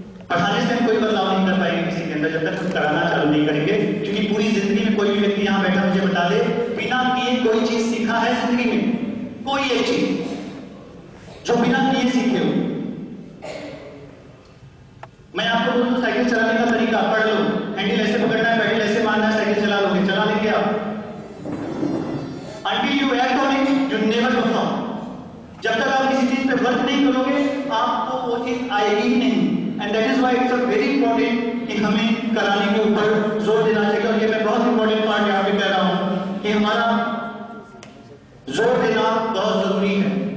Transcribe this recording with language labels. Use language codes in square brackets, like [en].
[hi] पढ़ाने से हम कोई बदलाव नहीं कर पाएंगे किसी के अंदर जब तक हम कराना चालू नहीं करेंगे, क्योंकि पूरी जिंदगी में कोई भी व्यक्ति यहाँ बैठा मुझे बता दे बिना किए कोई चीज सीखा है जिंदगी में, कोई एक चीज जो बिना किए सीखे हो। मैं आपको बोलूं साइकिल चलाने का तरीका पढ़ लो, हैंडल ऐसे पकड़ना है, पैडल ऐसे मारना है, साइकिल चला लोगे, चला लेंगे आप। [en] Until you act on it, you never perform. [hi] जब तक आप किसी चीज पे वर्क नहीं करोगे आपको वो चीज आएगी ही नहीं। [en] and that is why it's a very important [hi] कि हमें कराने के ऊपर जोर देना चाहिए। और ये मैं बहुत इंपॉर्टेंट पार्ट यहाँ पे कह रहा हूँ कि हमारा जोर देना बहुत जरूरी है।